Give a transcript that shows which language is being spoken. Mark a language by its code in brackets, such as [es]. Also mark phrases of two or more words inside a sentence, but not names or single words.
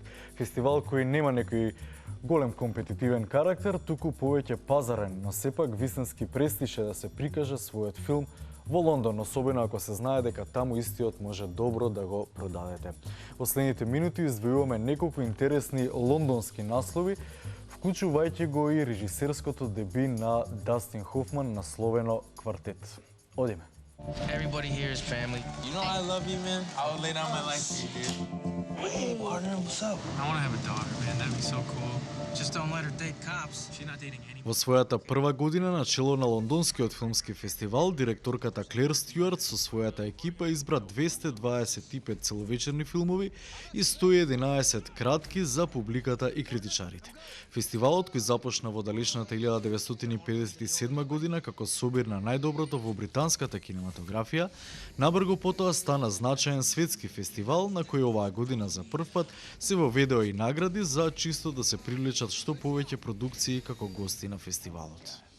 [mk] Фестивал кој нема некој голем компетитивен карактер, туку повеќе пазарен, но сепак вистински престиж е да се прикаже својот филм во Лондон, особено ако се знае дека таму истиот може добро да го продадете. Во следните минути издвојуваме неколку интересни лондонски наслови, вклучувајќи го и режисерското деби на Дастин Хофман насловено Квартет. Одиме. [en] Everybody here is family. You know I love you, man. I would lay down my life for you, dude. Hey, partner, what's up? I want to have a daughter, man. That'd be so cool. Just don't let her date cops. She's not dating anyone. [mk] Во својата прва година на чело на Лондонскиот филмски фестивал, директорката Клер Стюарт со својата екипа избра 225 целовечерни филмови и 111 кратки за публиката и критичарите. Фестивалот, кој започна во далечната 1957 година како собир на најдоброто во британската кинематографија, набрзо потоа стана значаен светски фестивал на кој оваа година за прв пат се воведоа и награди за чисто да се привлечат што повеќе продукции како гости на фестивалот.